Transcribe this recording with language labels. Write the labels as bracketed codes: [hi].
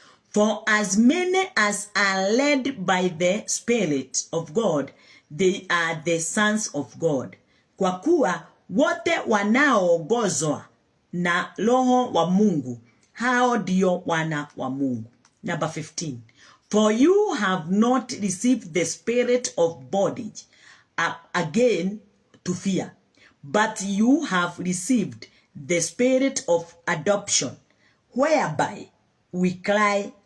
[en] For as many as are led by the Spirit of God, they are the sons of God. [sw] Kwa kuwa wote wanaoongozwa na Roho wa Mungu, hao ndio wana wa Mungu. [en] Number 15. For you have not received the spirit of bondage again to fear, but you have received the spirit of adoption, whereby we cry,